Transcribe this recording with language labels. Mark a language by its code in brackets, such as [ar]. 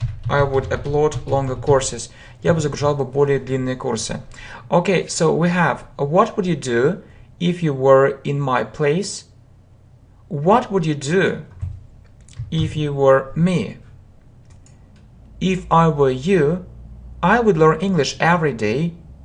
[en] I would upload longer courses. [ru] Я бы загружал бы более длинные курсы. [en] Okay, so we have what would you do if you were in my place? What would you do if you were me? If I were you, I would learn English every day.